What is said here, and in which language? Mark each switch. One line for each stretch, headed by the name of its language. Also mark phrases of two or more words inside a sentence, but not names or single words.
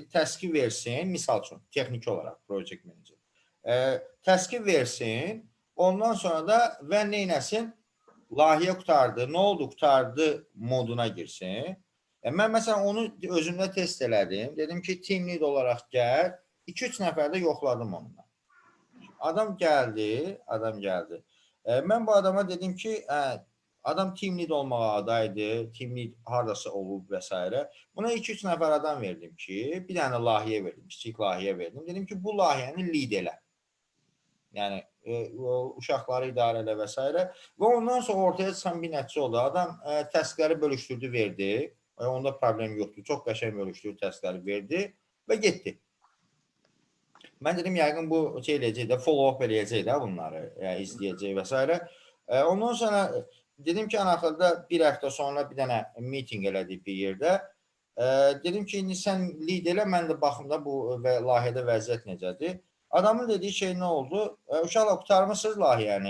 Azerbaijani: Təski versin, misal üçün, texniki olaraq
English: project manager.
Azerbaijani: Təski versin, ondan sonra da və nə etsin? Layihə qurtardı, nə oldu qurtardı moduna girsin. Mən məsələn onu özümdə test elədim. Dedim ki,
English: team lead
Azerbaijani: olaraq gəl. 2-3 nəfər də yoxladım onunla. Adam gəldi. Mən bu adama dedim ki, adam
English: team lead
Azerbaijani: olmağa adaydı,
English: team lead
Azerbaijani: hardasa olub və s. Buna 2-3 nəfər adam verdim ki, bir dənə layihə verdim, kiçik layihə verdim. Dedim ki, bu layihəni lead elə. Yəni, uşaqları idarə elə və s. Və ondan sonra ortaya çıxan bir nəticə oldu. Adam təskləri bölüşdürdü, verdi. Onda problem yoxdur. Çox qəşəng bölüşdürdü, təskləri verdi və getdi. Mən dedim, yəqin bu eləyəcək də, follow-up eləyəcək də bunları, izləyəcək və s. Ondan sonra dedim ki, ən axırda bir həftə sonra bir dənə meeting elədik bir yerdə. Dedim ki, indi sən lead elə, mən də baxım da bu layihədə vəziyyət necədir. Adamın dediyi şey nə oldu? Uşaqlar, qurtarmışsınız layihəni?